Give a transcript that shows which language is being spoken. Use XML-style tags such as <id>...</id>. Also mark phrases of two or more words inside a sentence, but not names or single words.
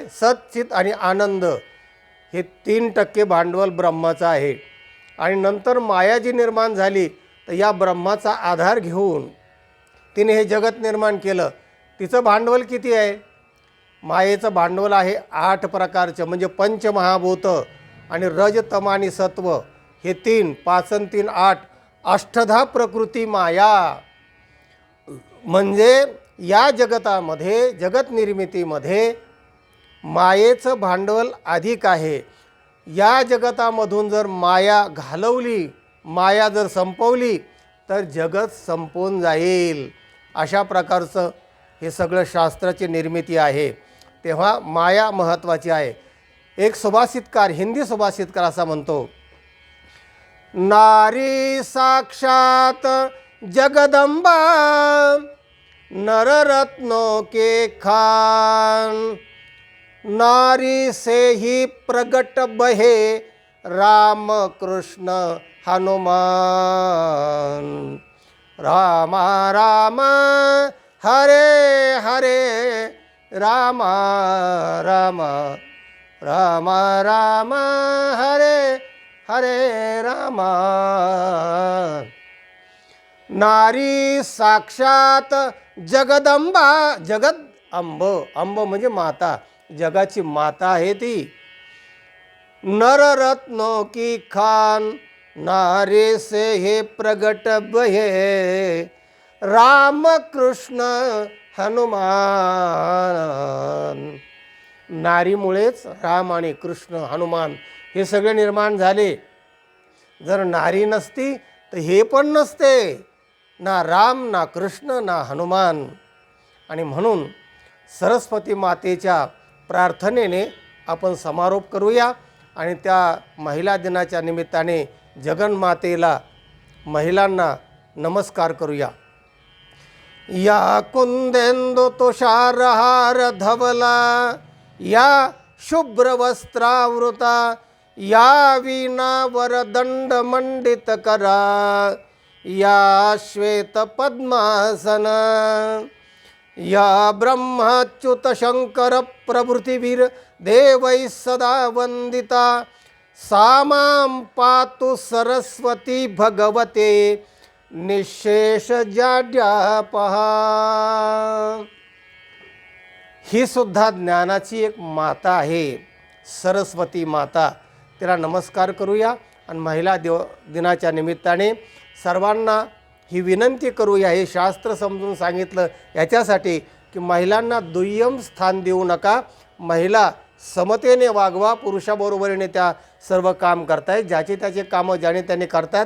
<mr>सच्चित आणि आनंद, हे 3% भांडवल ब्रह्माचं आहे. आणि नंतर माया जी निर्माण झाली, तर या ब्रह्माचा आधार घेऊन तिने हे जगत निर्माण केलं. तिचं भांडवल किती आहे? मायेचं भांडवल आहे 8 प्रकारचं, म्हणजे पंचमहाभूत आणि रज, तम आणि सत्व, हे 3, 5 आणि 3 8, अष्टधा प्रकृती माया. म्हणजे या जगतामध्ये, जगत निर्मितीमध्ये मायेचं भांडवल अधिक आहे. या जगतामधून जर माया घालवली, माया जर संपवली, तर जगत संपून जाईल. अशा प्रकारचं हे सगळं शास्त्राची निर्मिती आहे. तेव्हा माया महत्त्वाची आहे. एक सुभाषितकार, हिंदी सुभाषितकार असा म्हणतो,</mr> <hi>नारी साक्षात जगदंबा नररत्नों के खान, नारी से ही प्रगट बहे राम कृष्ण हनुमान, रामा राम हरे हरे राम राम राम राम हरे हरे राम. नारी साक्षात जगदंबा,</hi> <mr>जगद अंब, अंब म्हणजे माता, जगाची माता आहे ती.</mr> <hi>नररत्नों की खान, नारी से हे प्रगट बहे राम कृष्ण हनुमान.</hi> <mr>नारीमुळेच राम आणि कृष्ण हनुमान हे सगळे निर्माण झाले. जर नारी नसती तर हे पण नसते, ना राम ना कृष्ण ना हनुमान. आणि म्हणून सरस्वती मातेच्या प्रार्थनेने आपण समारोप करूया आणि त्या महिला दिनाच्या निमित्ताने जगन्मातेला, महिलांना नमस्कार करूया.</mr> <sa>या कुंदेंदु तुषारहार धवला, या शुभ्र वस्त्रावृता, या वीणा वरदंड मंडित करा, या श्वेत पद्मासन, या ब्रह्माच्युत शंकर प्रभृतिवीर देवैः सदा वंदिता, सामां पातु सरस्वती भगवते निशेष जाड्यापहा.</sa> <mr>ही सुद्धा ज्ञानाची एक माता आहे, सरस्वती माता. तिला नमस्कार करूया आणि महिला दिनाच्या निमित्ताने सर्वांना ही विनंती करूया. हे शास्त्र समजून सांगितलं याच्यासाठी की महिलांना दुय्यम स्थान देऊ नका, महिला समतेने वागवा, पुरुषाबरोबरीने त्या सर्व काम करतायत, ज्याचे त्याचे कामं ज्याने त्याने करतात.</mr>